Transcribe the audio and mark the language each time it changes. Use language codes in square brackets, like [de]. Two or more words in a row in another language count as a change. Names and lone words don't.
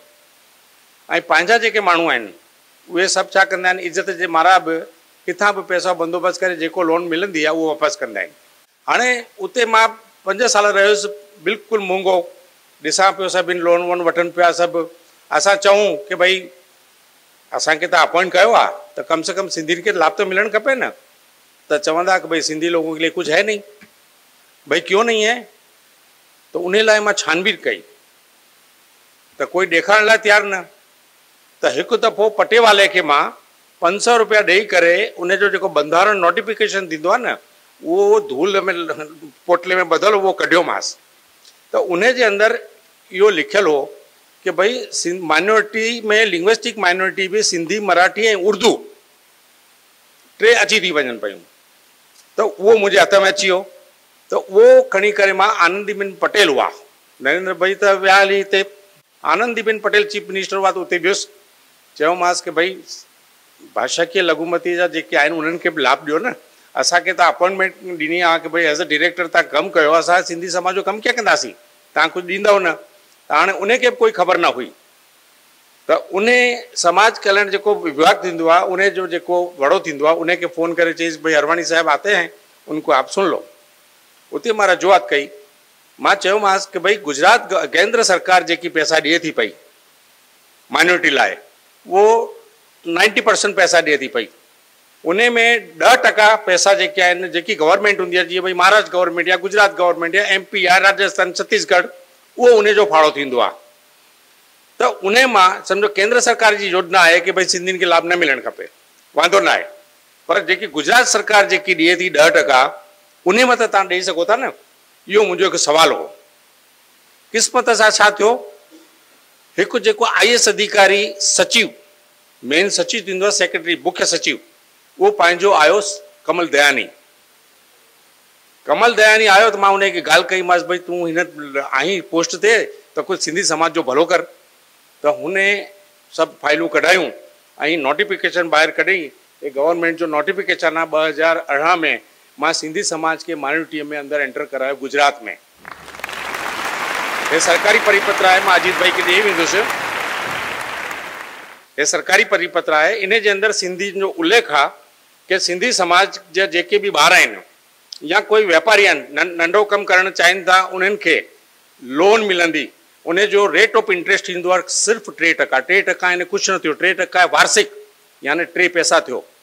[sd] ऐं पंहिंजा जेके माण्हू आहिनि उहे सभु छा कंदा आहिनि, इज़त जे मारा बि किथां बि पैसा बंदोबस्तु करे जेको लोन मिलंदी आहे उहो वापसि कंदा आहिनि। हाणे उते मां 5 साल रहियुसि, बिल्कुलु मूंगो ॾिसां पियो, सभिनि लोन वोन वठनि पिया सभु। असां चऊं कि भई असांखे त अपॉइंट कयो आहे त [hi] कम से कम [sd] सिंधियुनि खे लाभ तो मिलणु खपे न। तो चवंदा कि भाई [hi] सिंधी लोगों के लिए कुछ है नहीं। भाई क्यों नहीं है? [sd] तो उन्हें लाइ मां छानबीन कई तो कोई ॾेखारण लाइ तैयार न। तो हिकु दफ़ो पटेवाले खे मां 500 रुपया ॾेई करे उनजो जेको बंधारण नोटिफिकेशन थींदो आहे न, उहो धूल में पोटले में बदल उहो कढियोमांसि। तो उन जे अंदरि इहो लिखियलु हो कि भाई माइनॉरिटी में लिंग्विस्टिक माइनॉरिटी बि सिंधी, मराठी ऐं उर्दू 3 अची थी वञनि पियूं। तो उहो मुंहिंजे हथ में अची वियो। तो उहो खणी करे मां आनंदीबेन पटेल हुआ, नरेंद्र भाई त विया हली हिते, आनंदीबेन पटेल चीफ मिनिस्टर हुआ, तो उते वियुसि। चयोमांसि कि भाई [gu] ભાષાકીય લઘુમતી [sd] जा जेके आहिनि उन्हनि खे बि लाभ ॾियो न। असांखे त अपॉइंटमेंट ॾिनी आहे कि भाई [en] as a director [sd] तव्हां कमु कयो, असां सिंधी समाज जो कमु कीअं कंदासीं, तव्हां कुझु ॾींदव न। त हाणे उनखे बि कोई ख़बर न हुई। तो उन समाज कल्याण जो विभाग थींदो आहे, उन जो जेको वड़ो थींदो आहे, उनखे फ़ोन करे चईसि भाई अरवाणी साहब [hi] आते हैं, उनको आप सुन लो। [sd] उते मां रजूआत कई। मां चयोमांसि कि भाई गुजरात केंद्र सरकार जेकी पैसा ॾिए थी पई माइनॉरिटी लाइ, वो 90% पैसा ॾिए थी पई। उन में 10% पैसा जेके आहिनि, जेकी गवर्नमेंट हूंदी आहे, जीअं भाई महाराष्ट्र गवर्नमेंट या गुजरात गवर्नमेंट या MP या राजस्थान, छत्तीसगढ़, उहो उन जो फाड़ो थींदो आहे। तो उन मां सम्झो केंद्र सरकार जी योजना आहे कि भाई सिंधियुनि खे लाभ न मिलणु खपे, वांदो न आहे। पर जेकी गुजरात सरकार जेकी ॾिए थी 10%, उन में त तव्हां ॾेई सघो था न। इहो मुंहिंजो हिकु सवाल हो। क़िस्मत सां छा थियो, हिकु जेको IAS अधिकारी सचिव, मेन सचिव थींदो आहे, सेक्रेटरी मुख्य सचिव, उहो पंहिंजो आयो कमल दयानी। कमल दयानी आयो तो मां उनखे ॻाल्हि कई, मांसि भाई तूं हिन आई पोस्ट ते त कुझु सिंधी समाज जो भलो कर। तो हुन सभु फाइलूं कढायूं ऐं नोटिफिकेशन ॿाहिरि कढई। ये गवर्नमेंट जो नोटिफिकेशन आहे 2018 में मां सिंधी समाज के माइनॉरिटी में अंदर एंटर करायो गुजरात में। ये सरकारी परिपत्र आहे, मां अजीत भाई खे ॾेई वेंदुसि। ये सरकारी परिपत्र आहे, इन जे अंदर सिंधी जो उल्लेख आहे कि सिंधी समाज जा जेके बि ॿार आहिनि या कोई व्यापारी आहिनि, नंढो कमु करणु चाहिनि था, उन्हनि खे लोन मिलंदी। उन जो [en] rate of interest [sd] थींदो आहे सिर्फ़ु 3%। 3% यानी कुझु न थियो, 3% वार्षिक यानी 3 पैसा थियो।